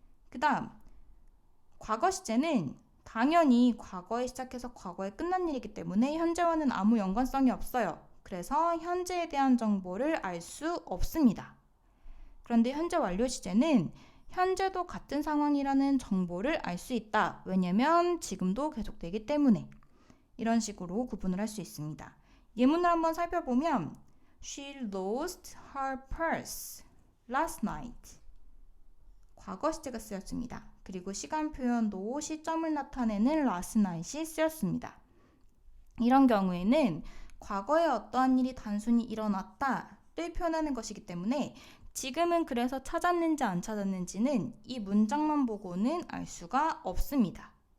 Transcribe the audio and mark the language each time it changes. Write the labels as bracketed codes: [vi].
[ko] 그 다음 과거 시제는 당연히 과거에 시작해서 과거에 끝난 일이기 때문에 현재와는 아무 연관성이 없어요. 그래서 현재에 대한 정보를 알 수 없습니다. 그런데 현재 완료 시제는 현재도 같은 상황이라는 정보를 알 수 있다. 왜냐면 지금도 계속되기 때문에. 이런 식으로 구분을 할 수 있습니다. 예문을 한번 살펴보면 [en] She lost her purse last night. [ko] 과거 시제가 쓰였습니다. 그리고 시간 표현도 시점을 나타내는 [en] last night [ko] 이 쓰였습니다. 이런 경우에는 과거에 어떠한 일이 단순히 일어났다를 표현하는 것이기 때문에 지금은 그래서 찾았는지 안 찾았는지는 이 문장만 보고는 알 수가 없습니다.